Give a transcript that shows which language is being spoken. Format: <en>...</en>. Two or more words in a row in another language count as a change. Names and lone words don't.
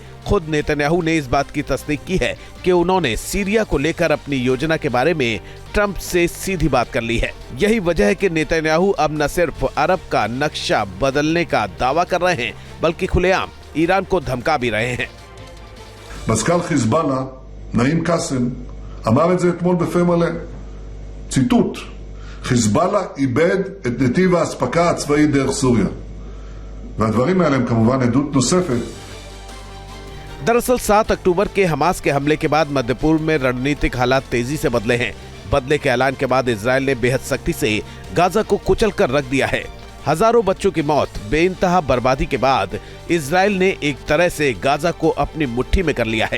<hi>खुद नेतन्याहू ने इस बात की तस्दीक की है कि उन्होंने सीरिया को लेकर अपनी योजना के बारे में ट्रंप से सीधी बात कर ली है। यही वजह है कि नेतन्याहू अब न सिर्फ अरब का नक्शा बदलने का दावा कर रहे हैं, बल्कि खुलेआम ईरान को धमका भी रहे हैं।</hi> <he>מזכ"ל חיזבאללה, נעים קאסם, אמר את זה אתמול בפה מלא. ציטוט: חיזבאללה איבד את נתיב האספקה הצבאי דרך סוריה. והדברים האלה הם כמובן עדות נוספת.</he> <hi>दरअसल 7 अक्टूबर के हमास के हमले के बाद मध्य पूर्व में रणनीतिक हालात तेजी से बदले हैं। बदले के ऐलान के बाद इजराइल ने बेहद सख्ती से गाजा को कुचल कर रख दिया है। हजारों बच्चों की मौत, बेइंतहा बर्बादी के बाद इजराइल ने एक तरह से गाजा को अपनी मुट्ठी में कर लिया है।</hi>